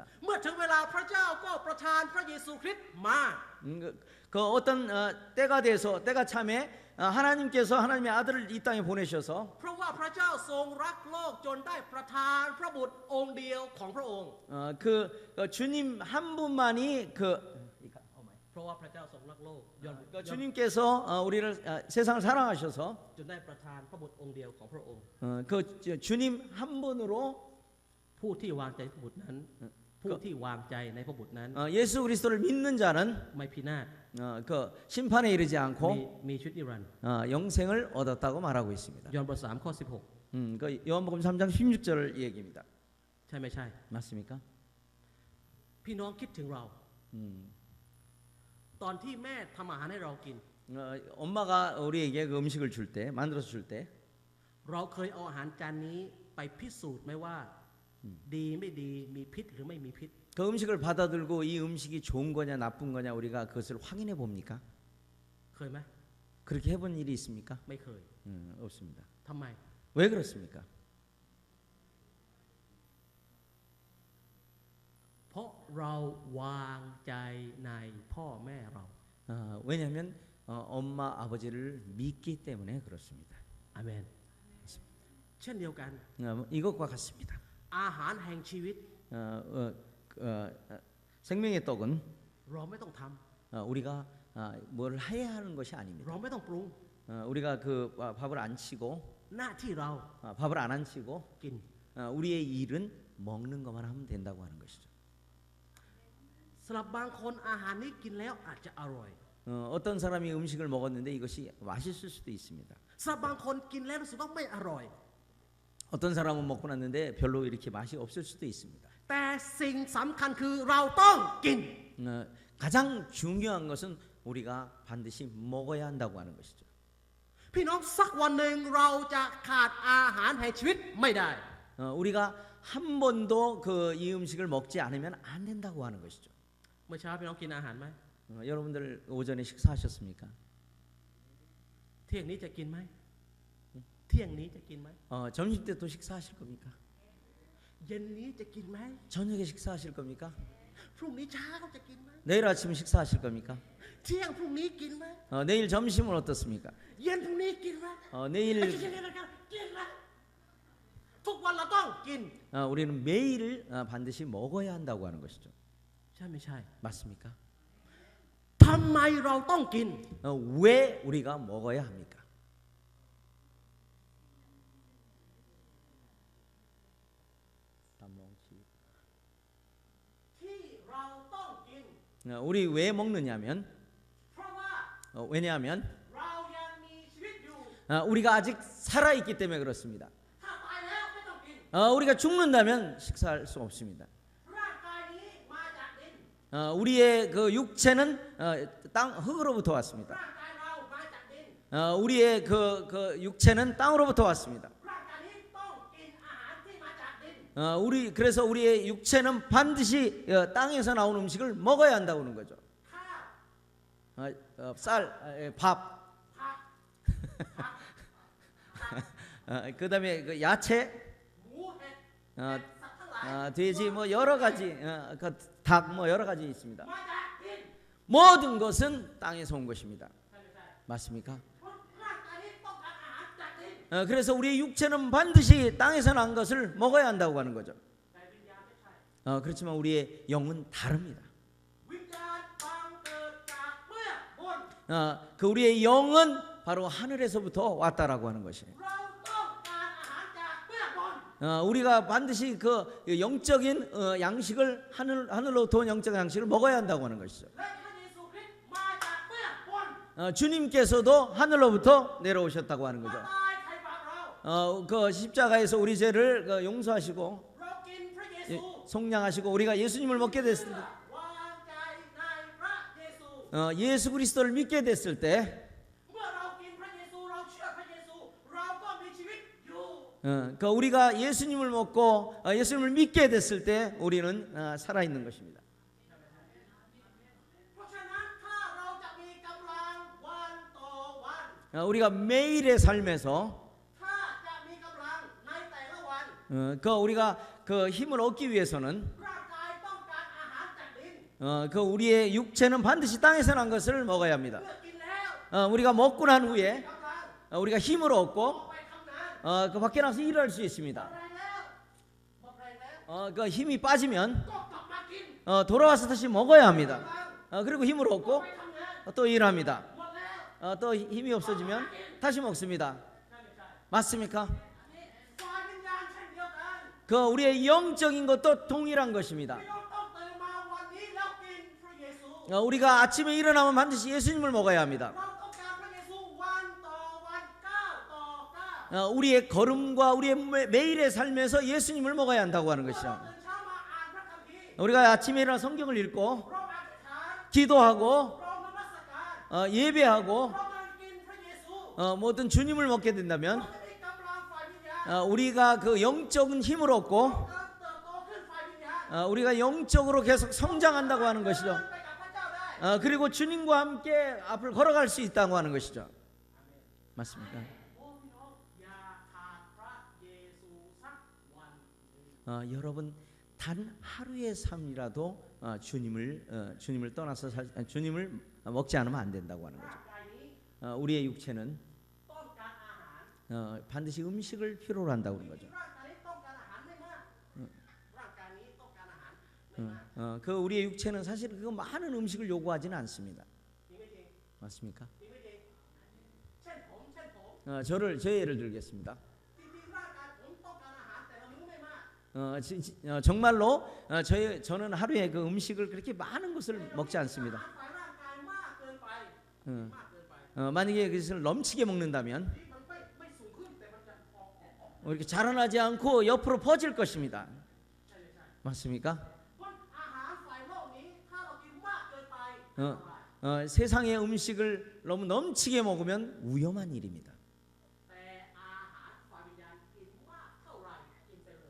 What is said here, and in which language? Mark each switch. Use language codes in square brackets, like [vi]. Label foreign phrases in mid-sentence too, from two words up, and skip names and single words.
[th] เมื่อถึงเวลาพระเจ้าก็ประทานพระเยซูคริสต์มา [ko] 그 어떤 때가 참에 하나님께서 하나님의 아들을 이 땅에 보내셔서 [th] เพราะว่าพระเจ้าทรงรักโลกจนได้ประทานพระบุตรองค์เดียวของพระองค์ [ko] 주님 한 분만이 [th] เพราะว่าพระเจ้าทรงรักโลก [ko] 주님께서 우리를 세상을 사랑하셔서 [th] จนได้ประทานพระบุตรองค์เดียวของพระองค์ [ko] 주님 한 분으로 [th] ผู้ที่วางใจพระบุตรนั้นผู้ที่วางใจในพระบุตรนั้น [ko] 예수 그리스도를 믿는 자는 [th] ไม่พินาศ [ko] 심판에 이르지 [th] มี [ko] 않고 [th] มีชีวิตนิรันดร์ [ko] 영생을 얻었다고 말하고 있습니다. [th] ยอห์นบท3ข้อ [ko] 그 요한복음 3장 16절 얘기입니다. [th] 16 ใช่ไม่ใช่ [ko] 맞습니까? [th] พี่น้องคิดถึงเรา ตอนที่แม่ทำอาหารให้เรากิน [ko] 엄마가 우리에게 그 음식을 줄 때, 만들어서 줄 때, [th] เราเคยเอาอาหารจานนี้ไปพิสูจน์ไหมว่าดีไม่ดีมีพิษหรือไม่มีพิษ [ko] 그 음식을 받아들고 이 음식이 좋은 거냐 나쁜 거냐 우리가 그것을 확인해 봅니까? [th] เคยไหม [ko] 그렇게 해본 일이 있습니까? [th] ไม่เคย [ko] 없습니다. [th] ทำไม [ko] 왜 그렇습니까? [th] เพราะเราวางใจในพ่อแม่เรา [ko] 왜냐하면 엄마 아버지를 믿기 때문에 그렇습니다. [th] อาเมนเช่นเดียวกัน [ko] 이것과 같습니다. [th] อาหารแห่งชีวิต [ko] 생명의 떡은 [th] เราไม่ต้องท [ko] 우리가 뭘 해야 하는 것이 [th] ำ [ko] 아닙니다. [th] เราไม่ต้องปรุง [ko] 우리가 그 밥을 안 치고 [th] หน้าที่เรา [ko] 밥을 안 치고 [th] กิน [ko] 우리의 일은 먹는 것만 하면 된다고 하는 것이죠. [th] สำหรับบางคนอาหารนี้กินแล้วอาจจะอร่อย [ko] 어떤 사람이 음식을 먹었는데 이것이 맛있을 수도 있습니다. [th] สำหรับบางคนกินแล้วรู้สึกว่าไม่อร่อย [ko] 어떤 사람은 먹고 났는데 별로 이렇게 맛이 없을 수도 있습니다. [th] แต่สิ่งสำคัญคือเราต้องกิน [ko] 가장 중요한 것은 우리가 반드시 먹어야 한다고 하는 것이죠. [th] พี่น้องสักวันหนึ่งเราจะขาดอาหารแห่งชีวิตไม่ได้ [ko] 우리가 한 번도 이 음식을 먹지 않으면 안 된다고 하는 것이죠. [th] เมื่อเช้าพี่น้องกินอาหารไหม [ko] 여러분들 오전에 식사하셨습니까? [th] เที่ยงนี้จะกินไหมเที่ยงนี้จะกินไหม [ko] 점심 때 또 식사하실 겁니까? [th] เย็นนี้จะกินไหม [ko] 저녁에 식사하실 겁니까? [th] พรุ่งนี้เช้าจะกินไหม [ko] 내일 아침 식사하실 겁니까? [th] เที่ยงพรุ่งนี้กินไหม [ko] 내일 점심은 어떻습니까? [th] เย็นพรุ่งนี้กินไหม [ko] 내일 [th] กินนะทุกวันเราต้องกิน [ko] 우리는 매일 반드시 먹어야 한다고 하는 것이죠. [th] ใช่ไม่ใช่ [ko] 맞습니까? [th] ทำไมเราต้องกิน [ko] 왜 우리가 먹어야 합니까? [th] ที่เราต้องกิน [ko] 우리 왜 먹느냐면 [th] เพราะว่า [ko] 왜냐하면 [th] เรายังมีชีวิตอยู่ [ko] 우리가 아직 살아 있기 때문에 그렇습니다. [th] ถ้าตายแล้วไม่ต้องกิน [ko] 우리가 죽는다면 식사할 수 없습니다. [th] ร่างกายนี้มาจากดิน [ko] 우리의 그 육체는 땅 흙으로부터 왔습니다. [th] ร่างกายเรามาจากดิน [ko] 우리의 그 육체는 땅으로부터 왔습니다. [th] ร่างกายนี้ต้องกินอาหารที่มาจากดิน [ko] 그래서 우리의 육체는 반드시 땅에서 나온 음식을 먹어야 한다고 하는 거죠. [th] ข้าว [ko] 쌀, 밥, [th] ผัก [ko] 그다음에 그 야채, [th] หมูเห็ด 어, สัตว์ทั้งหลาย [ko] 돼지 뭐 여러 가지, 닭 뭐 여러 가지 있습니다. [th] มาจากดิน [ko] 모든 것은 땅에서 온 것입니다. [th] ใช่ไม่ใช่ [ko] 맞습니까? [th] เพราะร่างกายนี้ต้องการอาหารจากดิน [ko] 그래서 우리의 육체는 반드시 땅에서 난 것을 먹어야 한다고 하는 거죠. [th] แต่วิญญาณไม่ใช่ [ko] 그렇지만 우리의 영은 다릅니다. [th] วิญญาณบังเกิดจากเบื้องบน [ko] 그 우리의 영은 바로 하늘에서부터 왔다라고 하는 것이에요. [th] เราต้องการอาหารจากเบื้องบน [ko] 우리가 반드시 그 영적인 양식을 하늘로부터 온 영적 양식을 먹어야 한다고 하는 것이죠. [th] และพระเยซูคริสต์มาจากเบื้องบน [ko] 주님께서도 하늘로부터 내려오셨다고 하는 [th] มา [ko] 거죠. [th] ตายไถ่บาปเรา [ko] 그 십자가에서 우리 죄를 용서하시고 [th] เรากินพระเยซู [ko] 속량하시고 우리가 예수님을 먹게 됐을 때, [th] วางใจในพระเยซู [ko] 예수 그리스도를 믿게 됐을 때 [th] เมื่อเรากินพระเยซูเราเชื่อพระเยซู [ko] 그러니까 우리가 예수님을 먹고 예수님을 믿게 됐을 때 우리는 살아 있는 것입니다. [th] เพราะฉะนั้นถ้าเราจะมีกำลังวันต่อวัน [ko] 우리가 매일의 삶에서 [th] ถ้าจะมีกำลังในแต่ละวัน [ko] 그 우리가 그 힘을 얻기 위해서는 [th] ร่างกายต้องการอาหารจากดิน [ko] 그 우리의 육체는 반드시 땅에서 난 것을 먹어야 합니다. [th] เมื่อกินแล้ว [ko] 우리가 먹고 난 후에 [th] กำลัง [ko] 우리가 힘을 [th] ออก [ko] 얻고 [th] ไปทำงาน [ko] 그 밖에 나가서 일할 수 있습니다. [th] แรงแล้วหมดแรงแล้ว [ko] 그 힘이 빠지면 [th] ก็กลับมากิน [ko] 돌아와서 다시 먹어야 합니다. [th] กำลัง [ko] 그리고 힘을 [th] ออก [ko] 얻고 [th] ไปทำงาน [ko] 또 일합니다. [th] หมดแล้ว [ko] 또 힘이 없어지면 다시 먹습니다. [th] นั่นไม่ใช่ [ko] 맞습니까? [th] ฝ่ายวิญญาณเช่นเดียวกัน [ko] 그 우리의 영적인 것도 동일한 것입니다. [th] พี่น้องต้องตื่นมาวันนี้แล้วกินพระเยซู [ko] 우리가 아침에 일어나면 반드시 예수님을 먹어야 합니다. [th] เราต้องการพระเยซูวันต่อวันก้าวต่อก้าว [ko] 우리의 걸음과 우리의 매일의 삶에서 예수님을 먹어야 한다고 하는 [th] เมื่อเรา [ko] 것이죠. [th] ตื่นเช้ามาอ่านพระคัมภีร์ [ko] 우리가 아침에 일어나 성경을 읽고 [th] เราอธิษฐาน [ko] 기도하고 [th] เรานมัสการ [ko] 예배하고 [th] เรามากินพระเยซู [ko] 모든 주님을 먹게 된다면 [th] เราจะมีกำลังฝ่ายวิญญาณ [ko] 우리가 그 영적인 힘을 얻고 [th] การเติบโตขึ้นฝ่ายวิญญาณ [ko] 우리가 영적으로 계속 성장한다고 하는 것이죠. [th] ไปกับพระเจ้าได้ [ko] 그리고 주님과 함께 앞을 걸어갈 수 있다고 하는 것이죠. 맞습니까? [th] โอ้พี่น้องอย่าขาดพระเยซูสักวันหนึ่ง [ko] 여러분 단 하루의 삶이라도 주님을 떠나서 주님을 먹지 않으면 안 된다고 하는 [th] ร่าง [ko] 거죠. [th] กายนี้ [ko] 우리의 육체는 [th] ต้องการอาหาร [ko] 반드시 음식을 필요로 한다고 하는 거죠. [th] ร่างกายนี้ต้องการอาหารไม่มากร่างกายนี้ต้องการอาหารไม่มาก [ko] 그 우리의 육체는 사실 그 많은 음식을 요구하지는 않습니다. [th] จริงไม่จริง [ko] 맞습니까? [th] จริงไม่จริงเช่นผม [ko] 제 예를 들겠습니다. [th] จริงๆร่างกายผมต้องการอาหารแต่ละมื้อไม่มาก [ko] 정말로 저는 하루에 그 음식을 그렇게 많은 것을 먹지 [th] อา [ko] 않습니다. [th] หารฝ่ายร่างกายมากเกินไป 어, มากเกินไป [ko] 만약에 그것을 넘치게 먹는다면 [th] ที่มันไม่สูงขึ้นแต่มันจะออก [ko] 이렇게 자라나지 않고 옆으로 퍼질 것입니다. [th] ใช่ไม่ใช่ [ko] 맞습니까? [th] เพราะอาหารฝ่ายโลกนี้ถ้าเรากินมากเกินไป [ko] 세상의 음식을 너무 넘치게 먹으면 위험한 일입니다. [th] แต่อาหารฝ่ายวิญญาณกินมากเท่าไหร่กินไปเลย